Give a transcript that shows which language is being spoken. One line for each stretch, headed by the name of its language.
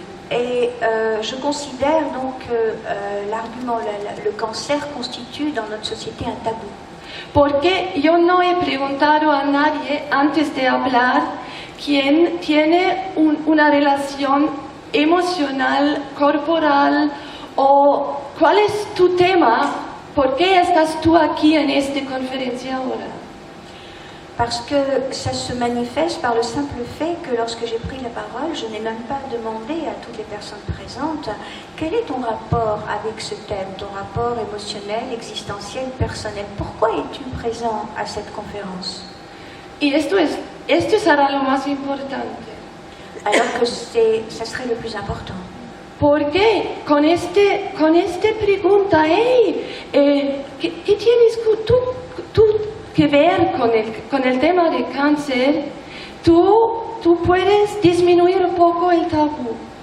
French: Et je considère donc que l'argument, le cancer constitue dans notre société un tabou.
Spanish: Porque yo no he preguntado a nadie antes de hablar quién tiene una relación emocional, corporal, o cuál es tu tema, por qué estás tú aquí en esta conferencia ahora.
French: Parce que ça se manifeste par le simple fait que lorsque j'ai pris la parole, je n'ai même pas demandé à toutes les personnes présentes quel est ton rapport avec ce thème, ton rapport émotionnel, existentiel, personnel. Pourquoi es-tu présent à cette conférence?
Spanish: Y esto será lo más importante.
French: Alors que ça serait le plus important.
Spanish: Porque con esta pregunta, ¿qué tienes tú que ver con el tema de cáncer? Tú puedes disminuir un poco el tabú.